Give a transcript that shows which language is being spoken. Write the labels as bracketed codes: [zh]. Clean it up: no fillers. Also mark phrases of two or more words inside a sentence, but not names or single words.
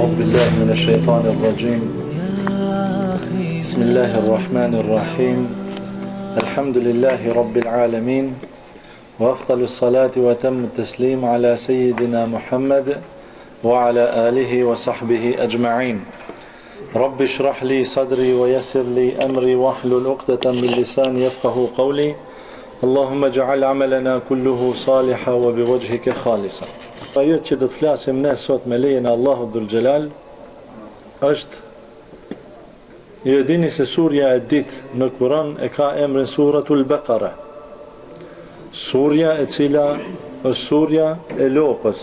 [ar] بالله من الشيطان الرجيم بسم الله الرحمن الرحيم الحمد لله رب العالمين وأفضل الصلاة وتم التسليم على سيدنا محمد وعلى آله وصحبه أجمعين رب اشرح لي صدري ويسر لي أمري واحلل عقدة من لساني يفقه قولي اللهم اجعل عملنا كله صالحا وبوجهك خالصا. [sq] Ajo që do të flasim ne sot me lejen e Allahut [ar] ذو الجلال [sq] është, ju e dini se surja e ditë në Kur'an e ka emrin Suratul Baqara. Surja e cila është surja e lopës.